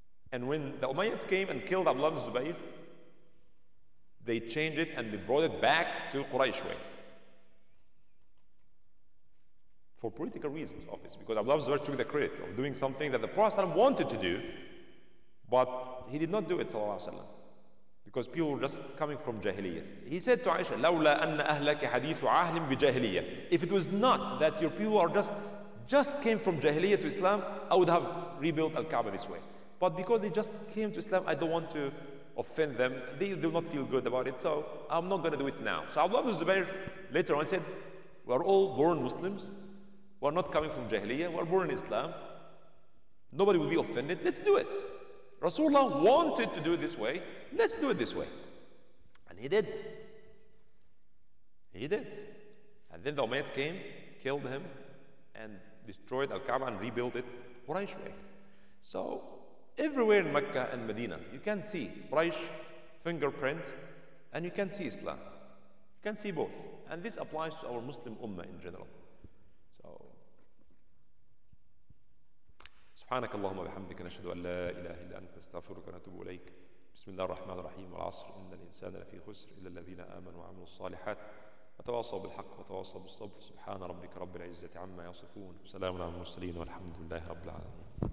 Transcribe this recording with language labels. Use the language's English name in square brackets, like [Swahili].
[English] And when the Umayyads came and killed Abdullah ibn Zubayr, they changed it and they brought it back to Quraysh way. For political reasons, obviously, because Abdullah ibn Zubayr took the credit of doing something that the Prophet ﷺ wanted to do, but he did not do it, sallallahu alaihi wasallam, because people were just coming from Jahiliyyah. He said to Aisha, [Arabic] لَوْلَا أَنَّ أَهْلَكَ حَدِيثُ عَهْلٍ بِجَاهِلِيَّةٍ. [English] If it was not that your people are just came from Jahiliyyah to Islam, I would have rebuilt Al-Kaaba this way. But because they just came to Islam, I don't want to offend them. They do not feel good about it, so I'm not going to do it now. So Abdullah ibn Zubayr later on said, we are all born Muslims. We are not coming from Jahiliyyah. We are born in Islam. Nobody will be offended. Let's do it. Rasulullah wanted to do it this way. Let's do it this way. And he did. He did. And then the Umayyads came, killed him, and destroyed Al-Kaaba and rebuilt it Quraysh way. So everywhere in Mecca and Medina, you can see Quraysh fingerprint, and you can see Islam. You can see both. And this applies to our Muslim Ummah in general. [Arabic] So, سبحانك اللهم وبحمدك نشهد أن لا إله إلا أنت نستغفرك ونتوب إليك. بسم الله الرحمن الرحيم. والعصر إن الإنسان لفي خسر إلا الذين آمنوا وعملوا الصالحات وتواصوا بالحق وتواصوا بالصبر. سبحان ربك رب العزة عما يصفون وسلام على المرسلين والحمد لله رب العالمين.